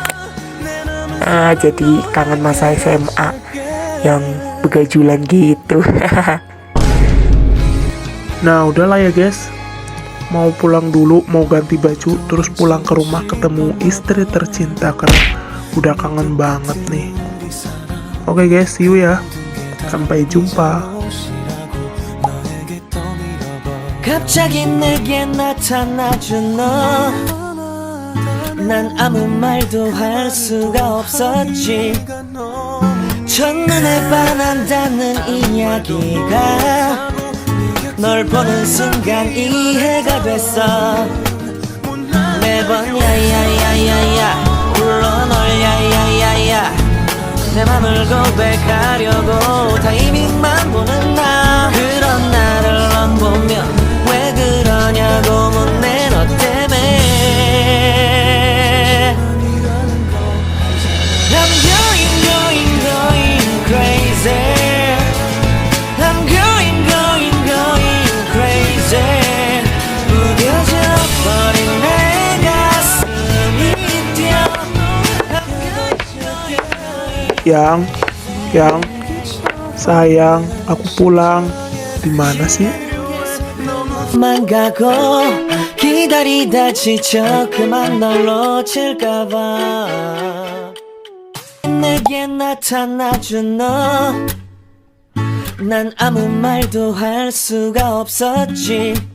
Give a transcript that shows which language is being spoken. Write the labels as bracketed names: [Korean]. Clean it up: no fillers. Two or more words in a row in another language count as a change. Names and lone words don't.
[Indonesian] Jadi kangen masa SMA yang begajulan gitu. Nah udahlah ya guys, mau pulang dulu, mau ganti baju, terus pulang ke rumah ketemu istri tercinta karena udah kangen banget nih. Oke guys, [English] see you [Indonesian] ya, sampai jumpa. [Korean] 갑자기 내게 나타나준 너, 난 아무 말도 할 수가 없었지. 첫눈에 반한다는 이야기가 널 보는 순간 이해가 됐어. 매번 야야야야야 불러 널 야야야야, 내 맘을 고백하려고 타이밍만 보는 나. 그런 나를 넌 보며 왜 그러냐고 묻네, 너 때문에. [English] I'm going crazy. I'm going crazy. [Korean] 무뎌져 버린 내 가슴이 뛰어. [Indonesian] Yang, sayang, aku pulang. Di mana sih? [Korean] 만 가고 기다리다 지쳐 그만 널 놓칠까봐 내게 나타나준 너, 난 아무 말도 할 수가 없었지.